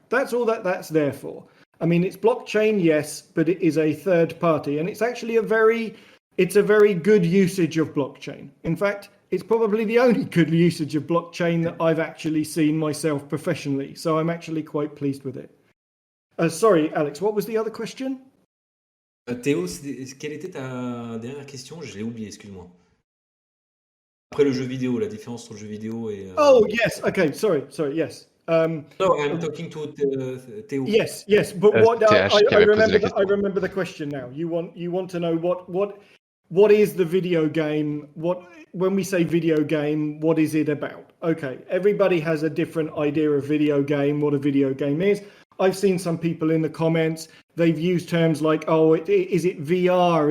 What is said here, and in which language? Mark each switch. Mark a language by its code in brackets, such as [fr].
[en] That's all that's there for. I mean, it's blockchain, yes, but it is a third party, and it's actually a very good usage of blockchain. In fact, it's probably the only good usage of blockchain that I've actually seen myself professionally. So I'm actually quite pleased with it. Sorry, Alex, what was the other question? [fr] Théo, quelle était ta dernière question? Je l'ai oublié, excuse-moi. Après le jeu vidéo, la différence entre le jeu vidéo et... [en] Oh, yes. Okay, sorry, yes. No, I'm talking to Théo. Yes, but what [fr] TH qui avait posé la question. [en] I remember the question now. You want to know what is the video game? When we say video game, what is it about? Okay, everybody has a different idea of video game, what a video game is. I've seen some people in the comments, they've used terms like, oh, is it VR?